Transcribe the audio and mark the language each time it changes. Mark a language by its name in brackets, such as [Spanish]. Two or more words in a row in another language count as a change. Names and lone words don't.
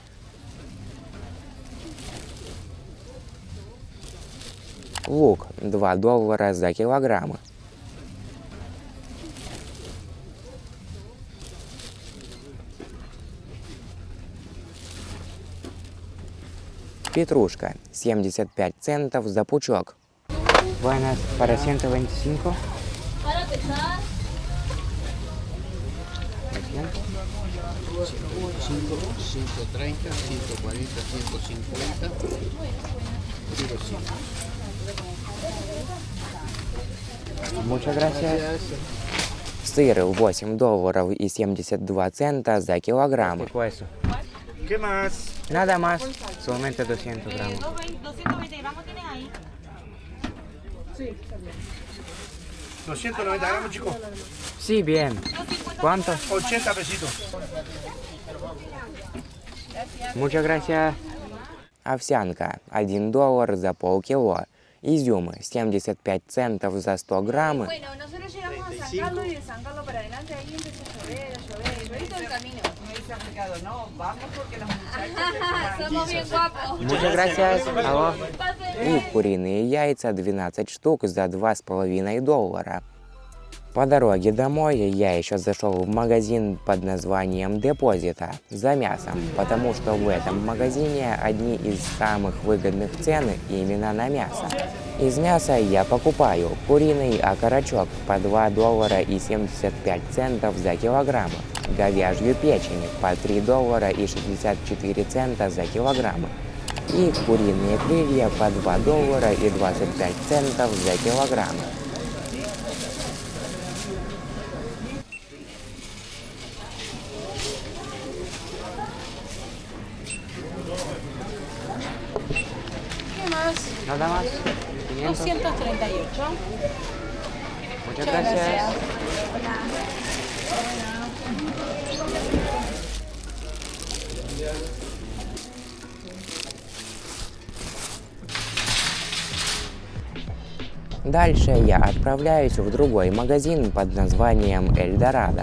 [Russian] Лук – $2 за килограмм. Петрушка – 75 центов за пучок. [Spanish] Buenas, para 125. Para pesar, 5, 130, 140, 150. Tiro 5. Muchas gracias. [Russian] Сыр – $8.72 за килограмм. [Spanish] Poco eso. ¿Qué más? Nada más, solamente 200 gramos. 220 gramos tienes ahí. 290 gramos, chicos. Sí, bien. ¿Cuánto? 80 pesitos. Muchas gracias. [Russian] Овсянка – $1 за полкило. Изюм – 75 центов за 100 грамм. [Spanish] Bueno, nosotros llegamos a San Carlos y de San Carlos para adelante ahí empezó a llover, yo vi todo el camino. Somos bien guapos. Muchas gracias. [Russian] Алло. И куриные яйца – 12 штук за $2,5. По дороге домой я еще зашел в магазин под названием Депозита за мясом, потому что в этом магазине одни из самых выгодных цен именно на мясо. Из мяса я покупаю куриный окорочок по $2.75 за килограмм, говяжью печень по $3.64 за килограмм и куриные крылья по $2.25 за килограмм. [Spanish] ¿Qué más? Nada más. 500. 238. Muchas gracias. [Russian] Дальше я отправляюсь в другой магазин под названием Эльдорадо.